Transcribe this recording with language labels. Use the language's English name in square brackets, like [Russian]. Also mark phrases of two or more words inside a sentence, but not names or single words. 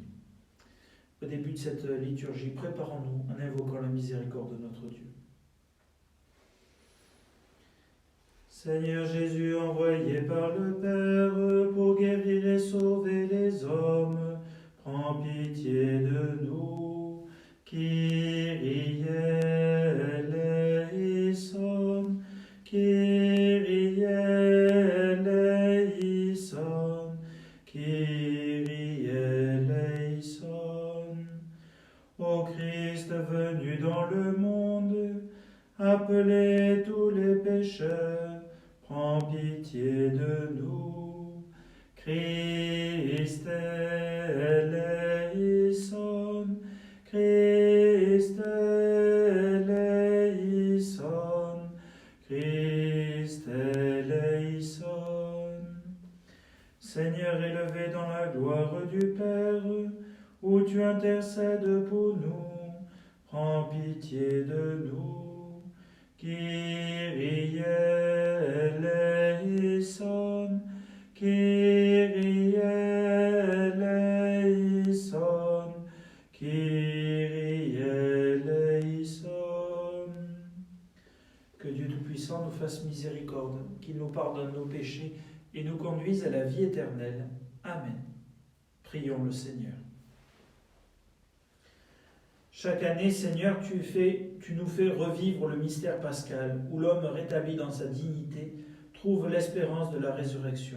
[French] Au début de cette liturgie, préparons-nous en invoquant la miséricorde de notre Dieu. Seigneur Jésus, envoyé par le Père pour guérir et sauver les hommes, prends pitié de nous. [Greek] Kyrie eleison, Kyrie eleison, Kyrie eleison. [French] Ô Christ venu dans le monde, appelez tous les pécheurs, prends pitié de nous. [Greek] Christ eleison, Christ eleison, Christ eleison. [French] Seigneur élevé dans la gloire du Père, où tu intercèdes pour nous, prends pitié de nous. [Greek] Kyrie eleison, Kyrie eleison, Kyrie eleison. [French] Que Dieu Tout-Puissant nous fasse miséricorde, qu'il nous pardonne nos péchés et nous conduise à la vie éternelle. Amen. Prions le Seigneur. Chaque année, Seigneur, tu nous fais revivre le mystère pascal, où l'homme rétabli dans sa dignité trouve l'espérance de la résurrection.